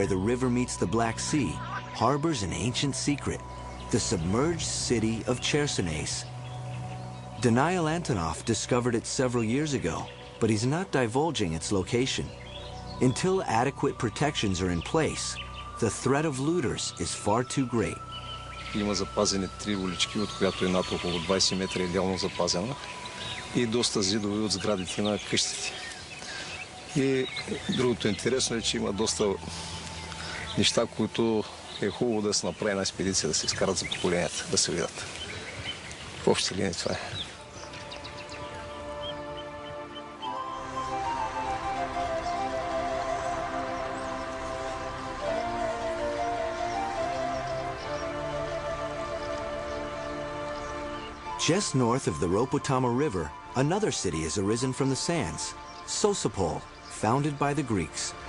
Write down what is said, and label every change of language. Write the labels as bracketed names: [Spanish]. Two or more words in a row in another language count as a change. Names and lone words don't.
[English] the river meets the Black Sea, harbors an ancient secret, the submerged city of Chersonesus. Daniil Antonov discovered it several years ago, but he's not divulging its location. Until adequate protections are in place, the threat of looters is far too great. [Bulgarian] Има запазени 3 улички, от която едната около 20 метра е идеално запазена и доста зидове от сградите на къщите. И другото интересно е, че има доста неща, които е хубаво да се направи една експедиция, да се изкарат за поколенията, да се видят. В общи линии това е. [English] Just north of the Ropotamo River, another city has arisen from the sands, Sosopol, founded by the Greeks.